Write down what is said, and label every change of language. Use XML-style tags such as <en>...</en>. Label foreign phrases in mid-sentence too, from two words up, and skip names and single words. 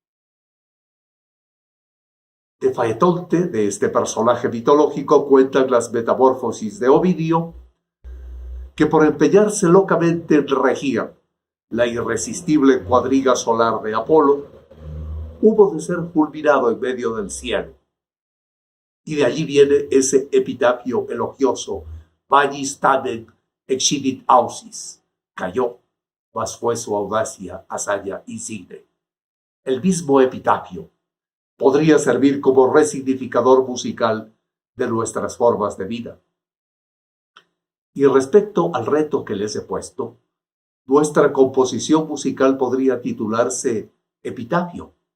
<es>De Faetonte, de este personaje mitológico, cuentan las metamorfosis de Ovidio, que por empeñarse locamente en regir la irresistible cuadriga solar de Apolo, hubo de ser fulminado en medio del cielo. Y de allí viene ese epitafio elogioso,</es> <la>magis tamen excidit ausis,</la> <es>cayó, mas fue su audacia hazaña insigne. El mismo epitafio podría servir como resignificador musical de nuestras formas de vida. Y respecto al reto que les he puesto, nuestra composición musical podría titularse Epitafio.</es>